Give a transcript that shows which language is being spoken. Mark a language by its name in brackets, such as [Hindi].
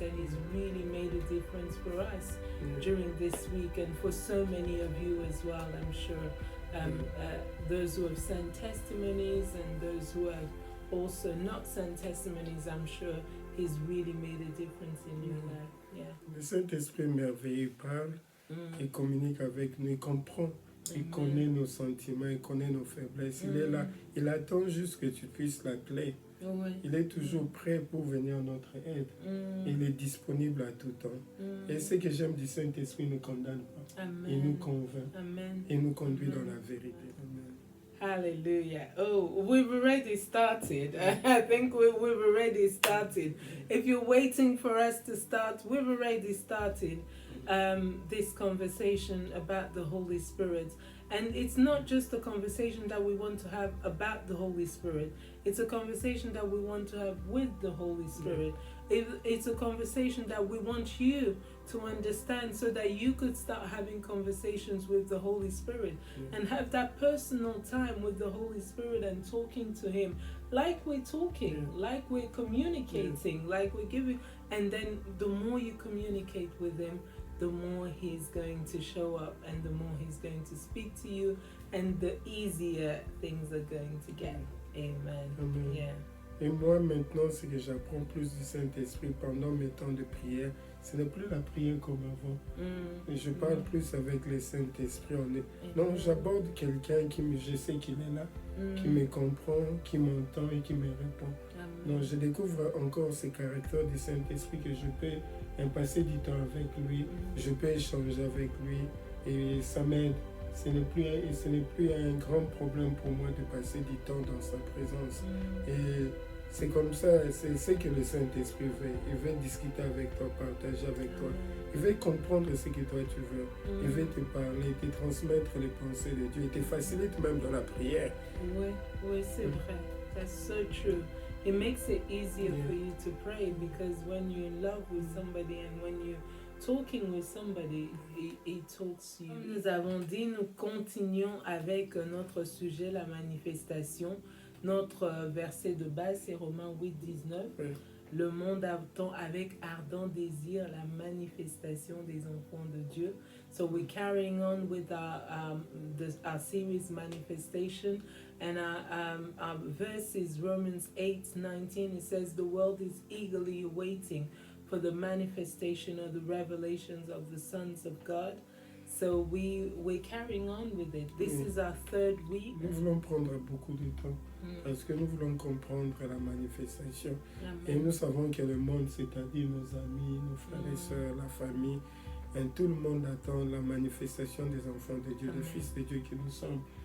[English] And He's really made a difference for us during this week, and for so many of you as well, I'm sure. Those who have sent testimonies and those who have also not sent testimonies, I'm sure He's really made a difference in your life. Yeah. [French] Le Saint-Esprit merveilleux parle, il communique avec nous, il comprend, il connaît nos sentiments, il connaît nos faiblesses. Il est là, il attend juste que tu puisses l'appeler. Il est toujours prêt pour venir à notre aide. Il est disponible à tout temps. Et ce que j'aime du Saint-Esprit, il ne condamne pas. Il nous convainc. Il nous conduit dans la vérité. Amen. Hallelujah. [English] Oh, we've already started. I think we've already started. If you're waiting for us to start, we've already started this conversation about the Holy Spirit. And it's not just a conversation that we want to have about the Holy Spirit. It's a conversation that we want to have with the Holy Spirit. It's a conversation that we want you to understand, so that you could start having conversations with the Holy Spirit and have that personal time with the Holy Spirit and talking to Him, like we're talking, like we're communicating, like we're giving. And then the more you communicate with him, the more he's going to show up and the more he's going to speak to you, and the easier things are going to get. Amen. Amen. Yeah. [French] Et moi maintenant, c'est que j'apprends plus du Saint-Esprit pendant mes temps de prière. Ce n'est plus la prière comme avant. Et je parle plus avec le Saint-Esprit. Non, j'aborde quelqu'un je sais qu'il est là, qui me comprend, qui m'entend et qui me répond. Donc je découvre encore ces caractères du Saint-Esprit, que je peux passer du temps avec lui, je peux échanger avec lui et ça m'aide. Ce n'est plus un grand problème pour moi de passer du temps dans sa présence. Et c'est comme ça, c'est ce que le Saint-Esprit veut. Il veut discuter avec toi, partager avec toi. Il veut comprendre ce que toi tu veux. Il veut te parler, te transmettre les pensées de Dieu. Il te facilite même dans la prière. Oui, c'est vrai. [English] That's so true. It makes it easier for you to pray, because when you're in love with somebody and when you're talking with somebody, he talks to you. [French] Nous avons dit, nous continuons avec notre sujet, la manifestation. Notre verset de base, c'est Romains 8, 19. Le monde attend avec ardent désir la manifestation des enfants de Dieu. [English] So we're carrying on with our series Manifestation, and our verse is Romans 8:19. It says, "The world is eagerly awaiting for the manifestation of the revelations of the sons of God." So we're carrying on with it. This is our third week. [French] Nous voulons prendre beaucoup de temps parce que nous voulons comprendre la manifestation. Et nous savons que le monde, c'est-à-dire nos amis, nos frères et sœurs, la famille, et tout le monde attend la manifestation des enfants de Dieu, des fils de Dieu que nous sommes.